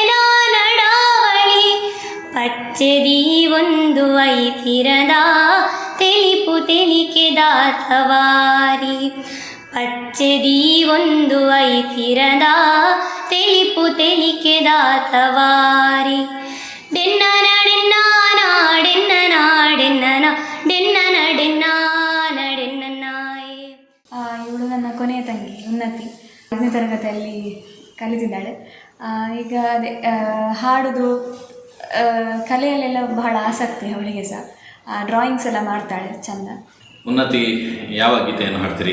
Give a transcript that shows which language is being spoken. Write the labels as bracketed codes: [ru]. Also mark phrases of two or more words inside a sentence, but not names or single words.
[tcy] ನಡಾವಳಿ ಪಚ್ಚೆದಿ ಒಂದು ಐಸಿರದ ತೆಲಿಪು ತೆಲಿಕೆದ ಸವಾರಿ ಪಚ್ಚೆದಿ ಒಂದು ಐಸಿರದ ತೆಲಿಪು ತೆಲಿಕೆದ ಸವಾರಿ ಡೆನ್ನ ನಾಡೆನ್ನ ನಾಡೆನ್ನ ನಾಡೆನ್ನ ನಾಡೆನ್ನ ನಡೆನ್ನ ನಡೆನ್ನ ನಾಯೇ. [kn] ಇವಳು ನನ್ನ ಕೊನೆಯ ತಂಗಿ ಉನ್ನತಿ 5ನೇ ತರಗತಿಯಲ್ಲಿ ಕಲಿತಿದ್ದಾಳೆ. ಈಗ ಅದೇ ಹಾಡೋದು ಕಲೆಯಲ್ಲೆಲ್ಲ ಬಹಳ ಆಸಕ್ತಿ ಅವಳಿಗೆ ಸಹ. ಡ್ರಾಯಿಂಗ್ಸ್ ಎಲ್ಲ ಮಾಡ್ತಾಳೆ ಚಂದ. ಉನ್ನತಿ, ಯಾವ ಗೀತೆಯನ್ನು ಹಾಡ್ತೀರಿ?